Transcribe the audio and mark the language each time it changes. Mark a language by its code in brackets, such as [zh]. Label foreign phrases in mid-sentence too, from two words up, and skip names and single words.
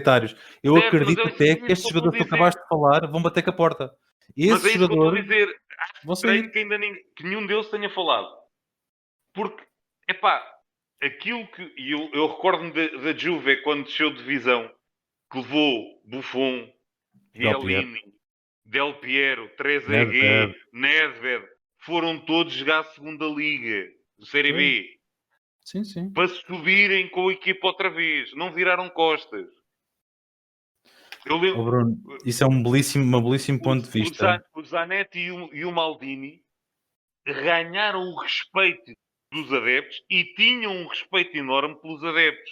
[pt] acredito até que estes jogadores que tu acabaste de falar vão bater com a porta. E Mas esse é isso que eu estou a jogador dizer. vão Estranho sair. que ainda que nenhum deles tenha falado. Porque, epá, aquilo que... E eu recordo-me da Juve quando desceu de divisão, que levou Buffon, Del Piero. Chiellini, Del Piero, Nedved. 3EG, Nedved, foram todos jogar a segunda liga, Série B, Sim, sim. para subirem com a equipa outra vez. Não viraram costas. Eu Oh, lembro, Bruno, isso é um belíssimo ponto de vista. o Zanetti e o Maldini ganharam o respeito dos adeptos e tinham um respeito enorme pelos adeptos.